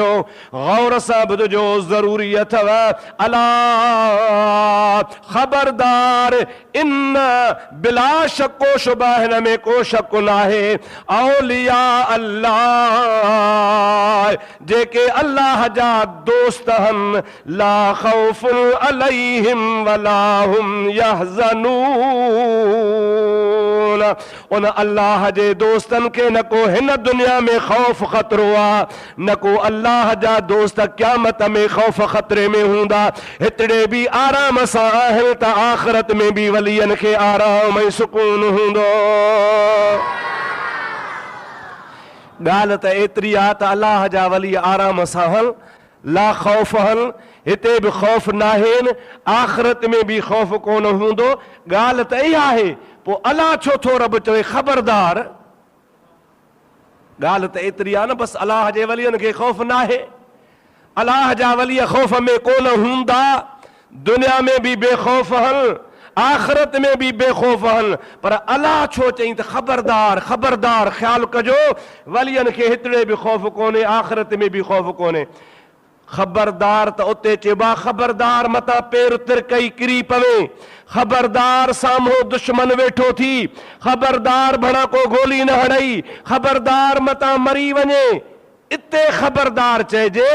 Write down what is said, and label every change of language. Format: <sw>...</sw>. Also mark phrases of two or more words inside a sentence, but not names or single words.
<sd>गौर सां ॿुधजो, ज़रूरी अथव। अला ख़बरदार, इन बिला शको शुबा, हिन में को शक न आहे। औलिया अल्लाह, जेके अल्लाह जा दोस्त आहिनि,</sd> <ar>لا خوف عليهم ولا هم يحزنون.</ar> <sd>उन अल्लाह जे दोस्तन के न को हिन दुनिया में खौफ खतरो आ, न को अल्लाह जा दोस्त क़यामत में खौफ खतरे में हूंदा। हितड़े भी आराम सां आहिनि त आख़िरत में भी वलियन खे आराम ऐं सुकून हूंदो। ॻाल्हि त एतिरी आहे त अल्लाह जा वली आराम सां हल, ला खौफ हल, हिते बि खौफ नाहेनि, आख़िरत में भी खौफ कोन हूंदो। ॻाल्हि त इहा आहे, पोइ अलाह छो थो रब चवे ख़बरदार। ॻाल्हि त एतिरी आहे न, बसि अलाह जे वलियनि खे खौफ न आहे। अलाह जा वली खौफ में कोन हूंदा। दुनिया में भी बेखौफ हल, आख़िरत में भी बेखौफ हल, पर अलाह छो चई त ख़बरदार ख़बरदार। ख़्यालु कजो, वलियनि खे हितड़े बि खौफ कोन्हे, आख़िरत में भी खौफ कोन्हे। ख़बरदार त उते चइबा ख़बरदार मतां पेर तिरकई किरी पवे, ख़बरदार साम्हूं दुश्मन वेठो थी, ख़बरदार भणा को गोली न हड़ई, ख़बरदार मतां मरी वञे, इते ख़बरदार चइजे।</sd>